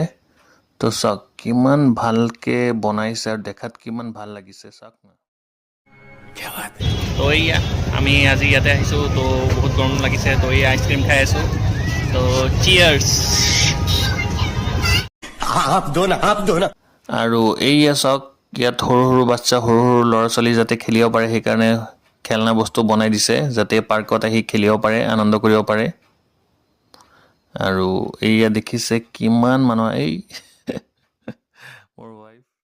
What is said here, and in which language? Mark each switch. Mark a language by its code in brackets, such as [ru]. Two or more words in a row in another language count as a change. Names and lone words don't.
[as] তো চাওক কিমান ভালকৈ বনাইছে আৰু দেখাত কিমান ভাল লাগিছে চাওক না। তো এইয়া আমি আজি ইয়াতে আহিছোঁ, তো বহুত গৰম লাগিছে, তো এই আইচক্ৰীম খাই আছোঁ। তো চিয়াৰ্ছ। [hi] आप दो ना। [as] আৰু এইয়া চাওক ইয়াত সৰু সৰু বাচ্চা, সৰু সৰু ল'ৰা ছোৱালী যাতে খেলিব পাৰে সেইকাৰণে খেলনা বস্তু বনাই দিছে, যাতে পাৰ্কত আহি খেলিব পাৰে, আনন্দ কৰিব পাৰে। আৰু এইয়া দেখিছে কিমান মানুহ, এই মোৰ ৱাইফ।